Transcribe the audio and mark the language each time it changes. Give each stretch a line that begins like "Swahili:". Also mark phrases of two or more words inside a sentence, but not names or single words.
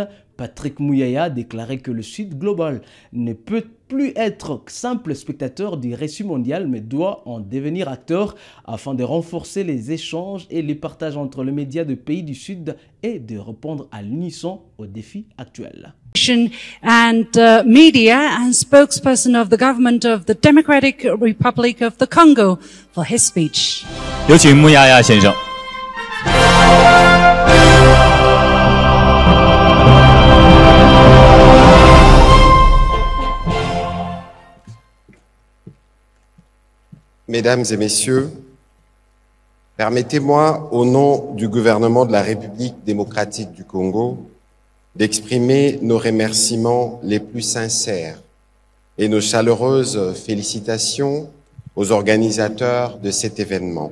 French: Patrick Muyaya a déclaré que le Sud global ne peut plus être simple spectateur du récit mondial, mais doit en devenir acteur afin de renforcer les échanges et les partages entre les médias de pays du Sud et de répondre à l'unisson aux défis actuels.
English: And media and spokesperson of the government of the Democratic Republic of the Congo for his speech.
Chinese: 有请穆亚亚先生。
French: Mesdames et messieurs, permettez-moi, au nom du gouvernement de la République démocratique du Congo, d'exprimer nos remerciements les plus sincères et nos chaleureuses félicitations aux organisateurs de cet événement.